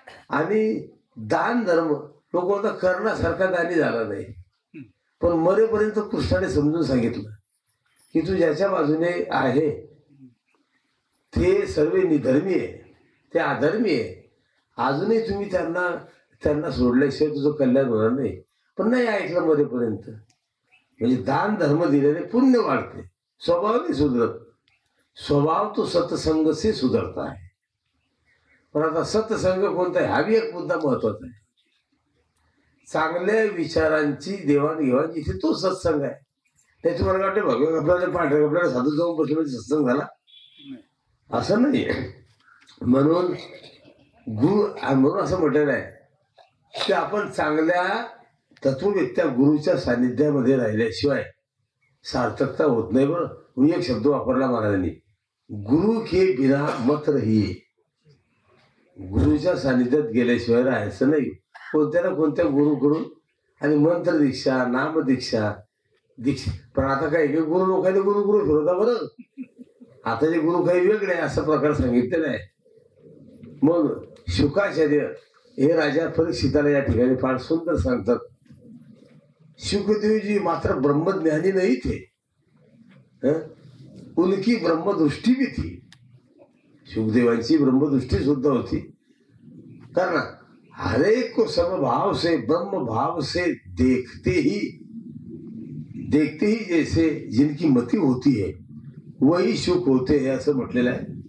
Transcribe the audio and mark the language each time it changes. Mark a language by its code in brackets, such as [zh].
[mr] आणि दान धर्म तो कोणता करण्यासारखा दानी झाला नाही, पण मरेपर्यंत कृष्णाने समजून सांगितलं की तू ज्याच्या बाजूने आहे ते सर्व निधर्मी आहे, ते अधर्मी आहे. अजूनही तुम्ही त्यांना सोडल्याशिवाय तुझं कल्याण होणार नाही. पण नाही ऐकलं मरेपर्यंत. म्हणजे दान धर्म दिल्याने पुण्य वाढते, स्वभाव नाही सुधरत. [hi] स्वभाव तो सत्संग से सुधरता है. [mr] पण आता सत्संग कोणता आहे हा बी एक मुद्दा महत्वाचा आहे. चांगल्या विचारांची देवाणघेवाण जिथे तो सत्संग आहे. ते तुम्हाला वाटते भगवान आपल्याला पांढऱ्या आपल्याला साधू जाऊन बसले म्हणजे सत्संग झाला, असं नाही. म्हणून म्हणून असं म्हटलेलं आहे की आपण चांगल्या तत्ववेत्या गुरुच्या सानिध्यामध्ये राहिल्याशिवाय सार्थकता होत नाही. बरं, मी एक शब्द वापरला महाराजांनी, [hi] गुरु के बिना मत रहिये. [mr] गुरुच्या सानिध्यात गेल्याशिवाय राहायचं नाही. कोणत्या ना कोणत्या गुरुकडून आणि मंत्र दीक्षा, नामदीक्षा, दीक्षा. पण आता काय की गुरु लोकांनी गुरु गुरु फिरवता. बरं, आता जे गुरु काही वेगळे असा प्रकार सांगितलेला आहे. मग शुकाचार्य हे राजा परीक्षिताला या ठिकाणी फार सुंदर सांगतात. [hi] शुकदेवजी मात्र ब्रह्मज्ञानी नहीं थे, उनकी ब्रह्मदृष्टी भी थी. [mr] शुकदेवांची ब्रह्मदृष्टी सुद्धा होती. [hi] कारण हर एक को समभाव से ब्रह्म भाव से देखते ही जैसे जिनकी मति होती है वही शुक होते हैं [mr] असं म्हटलेलं आहे.